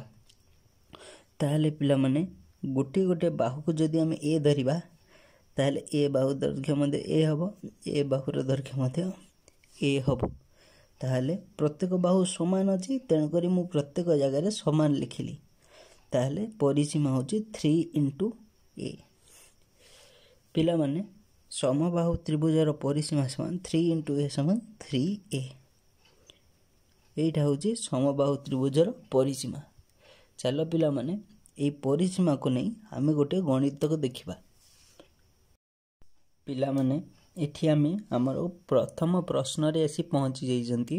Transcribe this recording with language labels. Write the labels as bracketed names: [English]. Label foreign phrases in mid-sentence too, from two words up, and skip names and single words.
[Odia] ତାହଲେ ପିଲା ମାନେ ଗୋଟେ ଗୋଟେ ବାହୁ କୁ ଯଦି ଆମେ ଏ ଧରିବା ତାହଲେ ଏ ବାହୁ ଦୈର୍ଘ୍ୟ ମଧ୍ୟେ ଏ ହେବ, ଏ ବାହୁର ଦୈର୍ଘ୍ୟ ମଧ୍ୟେ ଏ ହେବ। ତାହଲେ ପ୍ରତ୍ୟେକ ବାହୁ ସମାନ ଅଛି, ତେଣୁ କରି ମୁଁ ପ୍ରତ୍ୟେକ ଜାଗା ରେ ସମାନ ଲେଖିଲି। ତାହଲେ ପରିସୀମା ହେଉଛି 3 into a। ପିଲା ମାନେ ସମବାହୁ ତ୍ରିଭୁଜର ପରିସୀମା ସମାନ 3 into a ସମାନ 3a। ଏଟା ହେଉଛି ସମବାହୁ ତ୍ରିଭୁଜର ପରିସୀମା। ଚାଲ ପିଲା ମାନେ ଏ ପରିସୀମା କୁ ନେଇ ଆମେ ଗୋଟେ ଗଣିତ କୁ ଦେଖିବା। ପିଲା ମାନେ ଏଠି ଆମେ ଆମର ପ୍ରଥମ ପ୍ରଶ୍ନ ରେ ଆସି ପହଞ୍ଚି ଯାଇଜନ୍ତି।